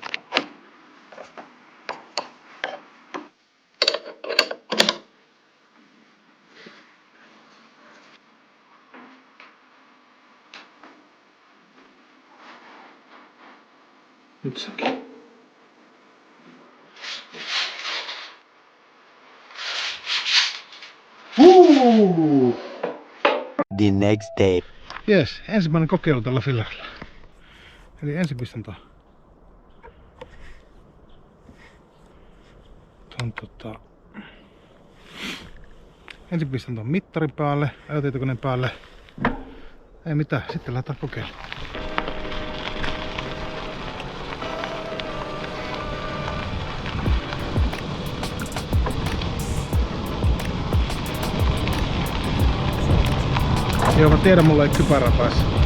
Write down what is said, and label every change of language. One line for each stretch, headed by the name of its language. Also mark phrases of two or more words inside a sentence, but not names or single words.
Finnish: Nyt sekin.
English: The next day.
Finnish: Jes, ensimmäinen kokeilu tällä fillarilla. Eli ensin pistän ensin pistän ton mittarin päälle, ajotietokoneen päälle. Ei mitään, sitten lähdetään kokeilemaan. Joo, mä tiedän, mulla ei kypärä päässä.